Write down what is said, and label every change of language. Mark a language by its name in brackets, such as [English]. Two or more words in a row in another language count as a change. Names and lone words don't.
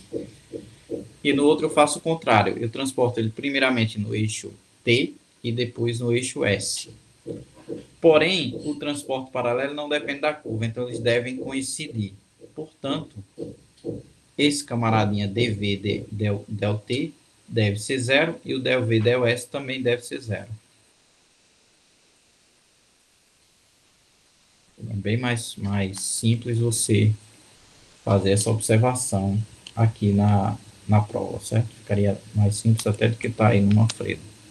[Portuguese] E no outro eu faço o contrário. Eu transporto ele primeiramente no eixo T e depois no eixo S. Porém, o transporte paralelo não depende da curva, então eles devem coincidir. Portanto, esse camaradinha dv del T deve ser zero e o del V del S também deve ser zero. É bem mais simples você fazer essa observação aqui na prova, certo? Ficaria mais simples até do que está aí no Manfredo.